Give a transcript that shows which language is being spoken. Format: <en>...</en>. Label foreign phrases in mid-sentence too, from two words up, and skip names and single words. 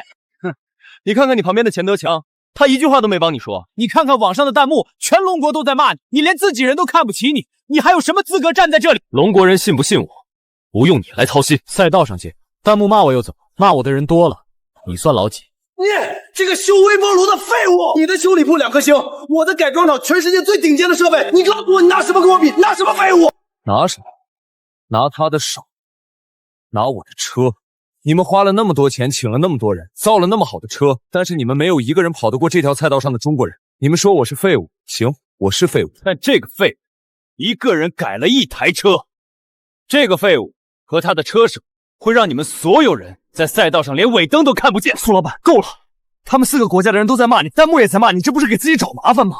<zh>哼，你看看你旁邊的錢德強，他一句話都沒幫你說。你看看網上的彈幕，全龍國都在罵你，你連自己人都看不起你，你還有什麼資格站在這裡？龍國人信不信我，不用你來操心。賽道上見。彈幕罵我又怎麼？罵我的人多了，你算老幾？這個修微波爐的廢物！你的修理鋪2顆星，我的改装厂全世界最頂尖的設備，你告訴我你拿什么跟我比？拿什么廢物？拿什么？拿他的手，拿我的車。你们花了那么多錢，請了那麼多人，造了那麼好的車，但是你們沒有一個人跑得過這條賽道上的中國人。你們說我是廢物，行，我是廢物，但這個廢物一個人改了1台車，這個廢物和他的車手會讓你們所有人在賽道上連尾燈都看不見。蘇老闆，夠了！他們4個國家的人都在罵你，彈幕也在罵你，這不是給自己找麻煩嗎？</zh>